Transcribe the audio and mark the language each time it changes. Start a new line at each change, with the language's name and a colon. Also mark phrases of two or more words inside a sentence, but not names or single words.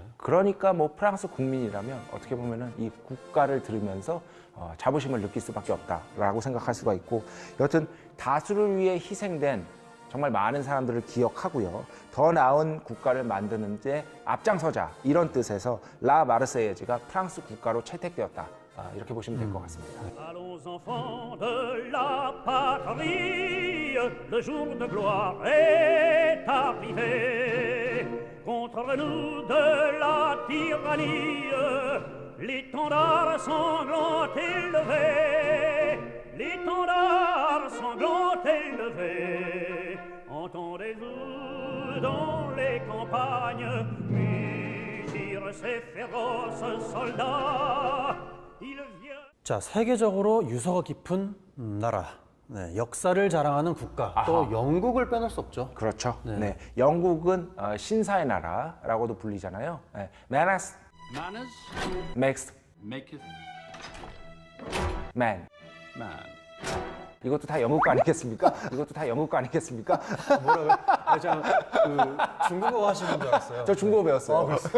Korean: 그러니까 뭐 프랑스 국민이라면 어떻게 보면은 이 국가를 들으면서 자부심을 느낄 수밖에 없다라고 생각할 수가 있고, 여튼 다수를 위해 희생된 정말 많은 사람들을 기억하고요. 더 나은 국가를 만드는 데 앞장서자, 이런 뜻에서 라 마르세예즈가 프랑스 국가로 채택되었다. 이렇게 보시면 될 것 같습니다.
French: Allons enfants de la patrie, le jour de gloire est arrivé. Contre nous de la tyrannie, l'étendard sanglant élevé, l'étendard sanglant élevé. Entendez-vous dans les campagnes mugir ces féroces soldats?
Korean: 자, 세계적으로 유서가 깊은 나라, 네, 역사를 자랑하는 국가, 또 영국을 빼놓을 수 없죠. 그렇죠. 네. 네. 영국은 신사의 나라라고도 불리잖아요. 네.
English: Manners makes maketh man. man.
Korean: 이것도 다 영국 거 아니겠습니까? 이것도 다 영국 거 아니겠습니까? 뭐라고요? 저 중국어 하시는 줄 알았어요. 저 중국어 배웠어요.